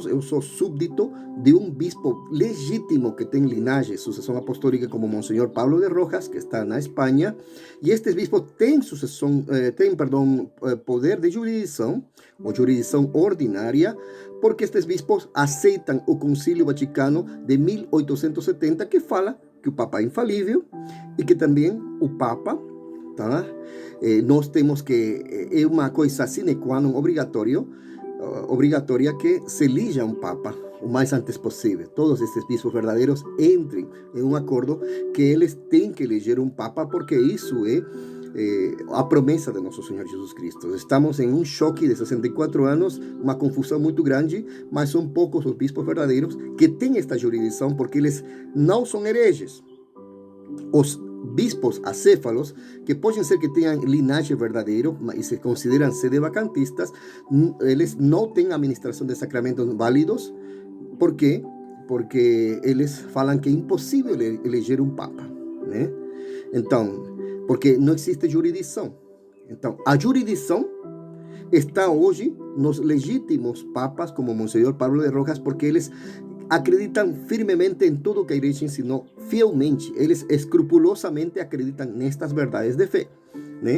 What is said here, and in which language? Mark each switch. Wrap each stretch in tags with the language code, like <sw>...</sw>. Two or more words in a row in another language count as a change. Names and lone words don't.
<pt>Eu sou súbdito de um bispo legítimo que tem linhagem, sucessão apostólica, como Monsenhor Pablo de Rojas, que está na Espanha, e estes bispos têm poder de jurisdição, ou jurisdição ordinária, porque estes bispos aceitam o Concílio Vaticano de 1870, que fala que o Papa é infalível e que também o Papa, tá? Nós temos que, é uma coisa</pt> <la>sine qua non</la> <pt>obrigatória que se elija um Papa o mais antes possível. Todos estes bispos verdadeiros entrem em um acordo que eles têm que eleger um Papa, porque isso é a promessa de nosso Senhor Jesus Cristo. Estamos em um choque de 64 anos, uma confusão muito grande, mas são poucos os bispos verdadeiros que têm esta jurisdição, porque eles não são hereges. Os bispos acéfalos,</pt> <es>que pueden ser que tengan linaje verdadero y se consideran sedevacantistas, ellos no tienen administración de sacramentos válidos. ¿Por qué? Porque ellos falan que es imposible eleger un papa,</es> <pt>né? Então, porque não existe jurisdição. Então, a jurisdição está hoje nos legítimos papas como Monsenhor Pablo de Rojas, porque eles acreditam firmemente em tudo que a igreja ensinou, fielmente. Eles escrupulosamente acreditam nestas verdades de fé, né?</pt>